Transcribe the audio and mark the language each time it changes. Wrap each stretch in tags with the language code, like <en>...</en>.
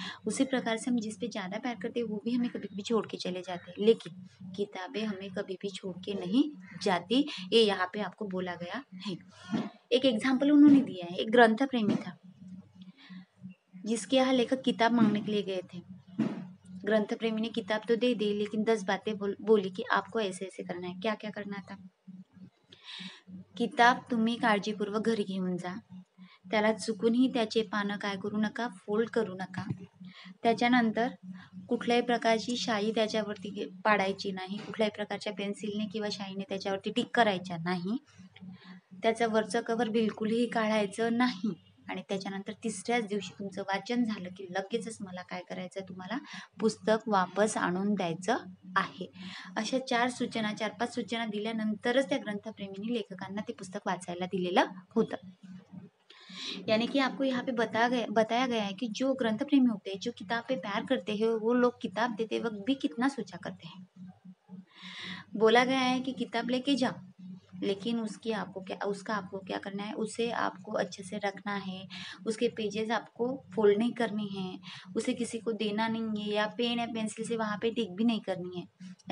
<hi>उसी प्रकार से हम जिस पे ज़्यादा प्यार करते हैं वो भी हमें कभी कभी छोड़ के चले जाते हैं, लेकिन किताबें हमें कभी भी छोड़ के नहीं जाती। ये यहाँ पे आपको बोला गया है। एक एग्जाम्पल उन्होंने दिया है। एक ग्रंथ प्रेमी था जिसके यहाँ लेखक किताब मांगने के लिए गए थे। ग्रंथ प्रेमी ने किताब तो दे दी, लेकिन 10 बातें बोली कि आपको ऐसे ऐसे करना है। क्या क्या करना था?</hi> <mr>किताब तुम्ही काळजीपूर्वक घरी घेऊन जा, त्याला चुकूनही त्याचे पानं काय करू नका, फोल्ड करू नका. त्याच्यानंतर कुठल्याही प्रकारची शाई त्याच्यावरती पाडायची नाही, कुठल्याही प्रकारच्या पेन्सिलने किंवा शाईने त्याच्यावरती टिक करायच्या नाही, त्याचं वरचं कव्हर बिलकुलही काढायचं नाही. आणि त्याच्यानंतर तिसऱ्याच दिवशी तुमचं वाचन झालं की लगेचच मला काय करायचं, तुम्हाला पुस्तक वापस आणून द्यायचं आहे. अशा 4-5 सूचना दिल्यानंतरच त्या ग्रंथप्रेमीने लेखकांना ते पुस्तक वाचायला दिलेलं होतं.</mr> <hi>यानी कि आपको यहाँ पे बताया गया है कि जो ग्रंथ प्रेमी होते हैं, जो किताब पे प्यार करते हैं, वो लोग किताब देते वक्त भी कितना सोचा करते हैं। बोला गया है कि किताब लेके जाओ, लेकिन उसका आपको क्या करना है, उसे आपको अच्छे से रखना है, उसके पेजेस आपको फोल्ड नहीं करनी है, उसे किसी को देना नहीं है, या पेन या पेंसिल से वहाँ पे टिक भी नहीं करनी है।</hi>